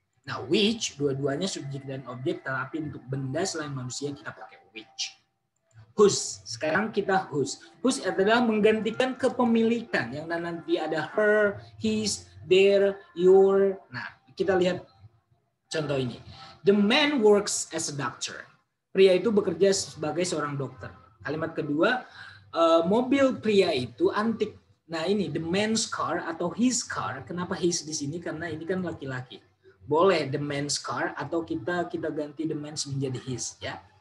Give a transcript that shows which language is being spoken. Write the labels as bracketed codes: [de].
[id] Nah, which, dua-duanya subjek dan objek, tetapi untuk benda selain manusia kita pakai which. Whose, sekarang kita whose. Whose adalah menggantikan kepemilikan, yang nanti ada her, his, their, your. Nah, kita lihat contoh ini. [en] The man works as a doctor. [id] Pria itu bekerja sebagai seorang dokter. Kalimat kedua, mobil pria itu antik. Nah, ini [en] the man's car [id] atau his car. Kenapa his di sini? Karena ini kan laki-laki. Boleh [en] the man's car [id] atau kita ganti the man's menjadi his, ya.